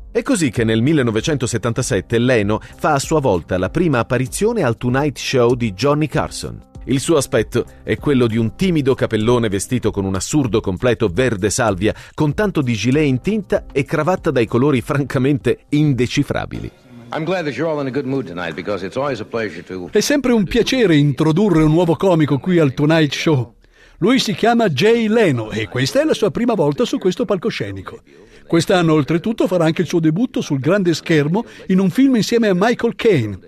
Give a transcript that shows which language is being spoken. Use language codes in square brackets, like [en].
[it] È così che nel 1977 Leno fa a sua volta la prima apparizione al Tonight Show di Johnny Carson. Il suo aspetto è quello di un timido capellone vestito con un assurdo completo verde salvia, con tanto di gilet in tinta e cravatta dai colori francamente indecifrabili. [en] I'm glad that you're all in a good mood tonight because it's always a pleasure to... [it] È sempre un piacere introdurre un nuovo comico qui al Tonight Show. Lui si chiama Jay Leno e questa è la sua prima volta su questo palcoscenico. Quest'anno, oltretutto, farà anche il suo debutto sul grande schermo in un film insieme a Michael Caine.